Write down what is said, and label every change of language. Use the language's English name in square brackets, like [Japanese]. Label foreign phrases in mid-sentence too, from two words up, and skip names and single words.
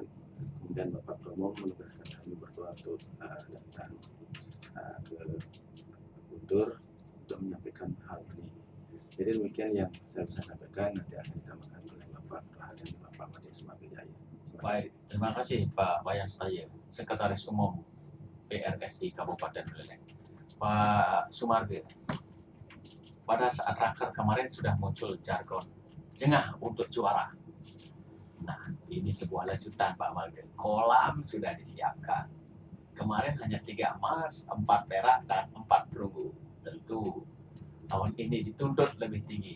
[Indonesian] Kemudian Bapak Ketua Umum menugaskan kami berdua untuk datang ke Guntur untuk menyampaikan hal ini. Jadi demikian yang saya bisa sampaikan, nanti akan ditambahkan oleh Bapak Ketua dan Bapak Made Sumagajaya. Baik, terima kasih Pak Wayan Setaye, Sekretaris Umum PRSI Kabupaten Buleleng. Pak Sumarge, pada saat raker kemarin sudah muncul jargon jengah untuk juara. Nah, ini sebuah lanjutan Pak Marge. Kolam sudah disiapkan. Kemarin hanya 3 emas, 4 perak, dan 4 perunggu. Tentu tahun ini dituntut lebih tinggi.